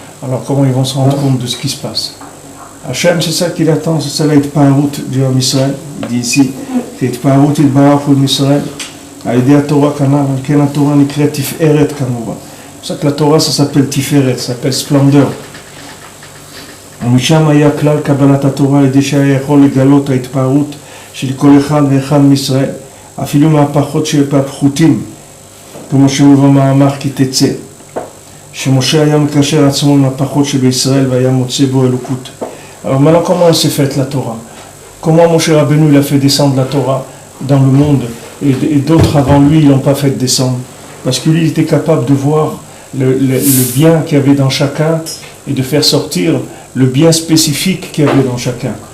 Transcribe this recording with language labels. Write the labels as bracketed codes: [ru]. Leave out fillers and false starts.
[fr] Alors comment ils vont se rendre compte de ce qui se passe? Hachem, c'est ça qu'il attend, c'est ça l'Hitpaarut du Ham Israël. Il dit ici, l'Hitpaarut Yitbarach Ham Israël, à l'idée à Torah Kana, la Torah n'écrit Tiferet Kanova. C'est pour ça que la Torah, ça s'appelle Tiferet, ça s'appelle splendeur. [he] ומשם היה כלל קבלת התורה על ידי שהיה יכול לגלות ההתפארות של כל אחד ואחד מישראל, אפילו מהפחות שבפחותים, כמו שמובא במאמר כי תצא, שמשה היה מקשר עצמו מהפחות שבישראל והיה מוצא בו אלוקות. [fr] Alors maintenant, comment elle s'est faite la Torah? Comment Moshe Rabbeinu il a fait descendre la Torah dans le monde et d'autres avant lui ils l'ont pas fait descendre? Parce que lui il était capable de voir le bien qu'il y avait dans chacun et de faire sortir le bien spécifique qu'il y avait dans chacun.